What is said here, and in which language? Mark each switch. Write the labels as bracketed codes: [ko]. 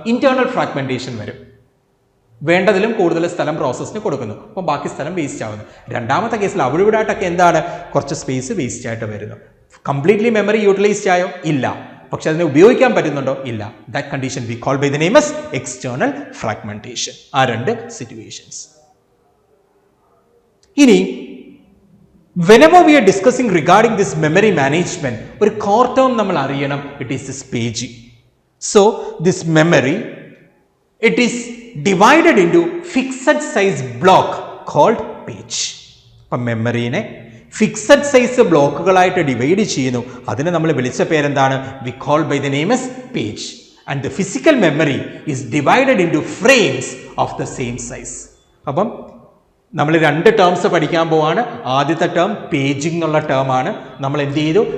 [ml] Internal fragmentation വരും. വേണ്ടതിലും കൂടുതൽ സ്ഥലം പ്രോസസ്സിന് കൊടുക്കുന്നു, അപ്പോൾ ബാക്കി സ്ഥലം വേസ്റ്റ് ആവുന്നു. രണ്ടാമത്തെ കേസിൽ അവിടെ ഇവിടെ ആയിട്ടൊക്കെ എന്താണ്? കുറച്ച് സ്പേസ് വേസ്റ്റ് ആയിട്ട് വരുന്നു. കംപ്ലീറ്റ്ലി മെമ്മറി യൂട്ടിലൈസ്ഡ് ആയോ? ഇല്ല. പക്ഷെ അതിനെ ഉപയോഗിക്കാൻ പറ്റുന്നുണ്ടോ? ഇല്ല. [en] That condition we call by the name as external fragmentation. [ml] ആ രണ്ട് സിറ്റുവേഷൻസ്. [en] ഇനി whenever we are discussing regarding this memory management, [ml] ഒരു core term നമ്മൾ അറിയണം. [en] It is this paging. So this memory, it is divided into fixed size block called page. [ml] അപ്പം മെമ്മറിനെ fixed size ബ്ലോക്കുകളായിട്ട് divide ചെയ്യുന്നു. അതിനെ നമ്മൾ വിളിച്ച പേരെന്താണ്? [en] We call by the name as page. And the physical memory is divided into frames of the same size. [ml] അപ്പം നമ്മൾ രണ്ട് terms പഠിക്കാൻ പോവാണ്. ആദ്യത്തെ ടേം പേജിംഗ് എന്നുള്ള ടേമാണ്. നമ്മൾ എന്ത് ചെയ്തു?